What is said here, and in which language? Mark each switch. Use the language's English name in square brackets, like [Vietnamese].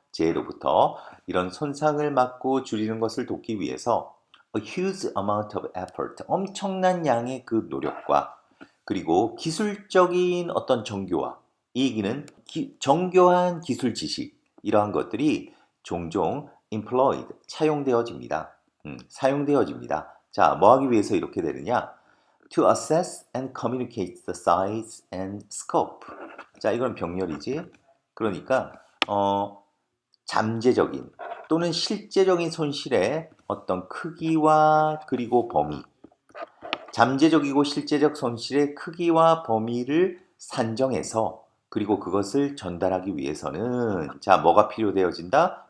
[Korean] 재해로부터 이런 손상을 막고 줄이는 것을 돕기 위해서 [English] a huge amount of effort [Korean] 엄청난 양의 그 노력과 그리고 기술적인 어떤 정교화, 이 얘기는 정교한 기술 지식, 이러한 것들이 종종 employed, 차용되어집니다. 사용되어집니다. 자, 뭐 하기 위해서 이렇게 되느냐? [English] To assess and communicate the size and scope. [Korean] 자, 이건 병렬이지. 그러니까 잠재적인 또는 실제적인 손실의 어떤 크기와 그리고 범위, 잠재적이고 실제적 손실의 크기와 범위를 산정해서 그리고 그것을 전달하기 위해서는 자, 뭐가 필요되어진다?